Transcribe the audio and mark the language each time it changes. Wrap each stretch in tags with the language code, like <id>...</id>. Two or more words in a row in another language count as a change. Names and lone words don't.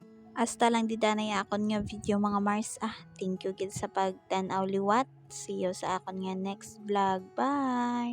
<hil>Hasta lang di danay akon nga video mga Mars.</hil> <en>Thank you</en> <hil>gid sa pagtan-aw liwat.</hil> <en>See you</en> <hil>sa akon nga</hil> <en>next vlog. Bye.</en>